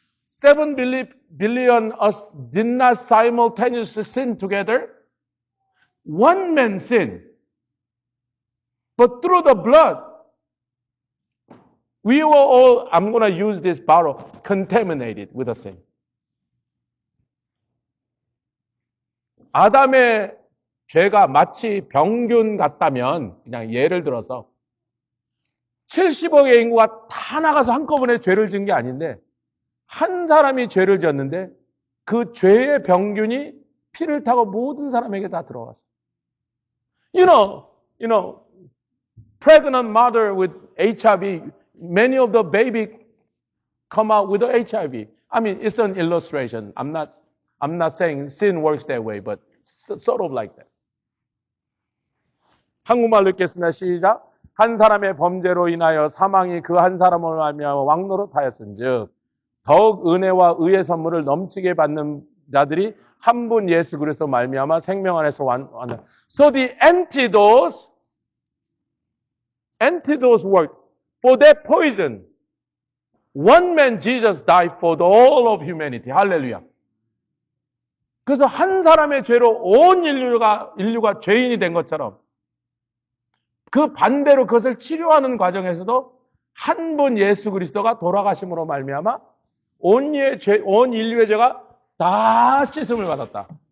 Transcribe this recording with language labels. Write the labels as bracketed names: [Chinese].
[English] 7 billion us did not simultaneously sin together. One man sinned. But through the blood, we were all, I'm going to use this borrow, contaminated with a sin. [Korean] 아담의 죄가 마치 병균 같다면, 그냥 예를 들어서 70억의 인구가 다 나가서 한꺼번에 죄를 지은 게 아닌데 한 사람이 죄를 지었는데 그 죄의 병균이 피를 타고 모든 사람에게 다 들어갔어요. [English] You know, pregnant mother with HIV, many of the baby come out with the HIV. I mean, it's an illustration. I'm not saying sin works that way, but sort of like that. [Korean] 한국말로 읽겠습니다. 시작. 한 사람의 범죄로 인하여 사망이 그 한 사람으로 말미암아 왕노릇하였은즉 더욱 은혜와 의의 선물을 넘치게 받는 자들이 한 분 예수 그리스도 말미암아 생명 안에서 완. [English] So the antidotes work for that poison. One man Jesus died for the all of humanity. [Korean] 할렐루야. 그래서 한 사람의 죄로 온 인류가 죄인이 된 것처럼 그 반대로 그것을 치료하는 과정에서도 한 분 예수 그리스도가 돌아가심으로 말미암아 온 인류의 죄가 다 씻음을 받았다.